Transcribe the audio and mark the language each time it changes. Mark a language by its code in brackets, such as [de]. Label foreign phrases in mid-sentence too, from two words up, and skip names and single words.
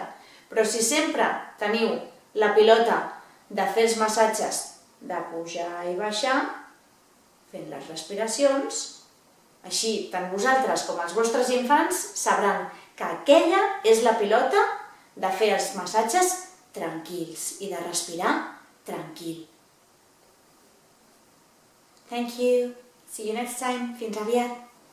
[ca] Però si sempre teniu la pilota de fer els massatges de pujar i baixar, fent les respiracions, així tant vosaltres com els vostres infants sabran que aquella és la pilota de fer els massatges tranquils i de respirar tranquil. [en] Thank you. See you next time. [ca] Fins aviat.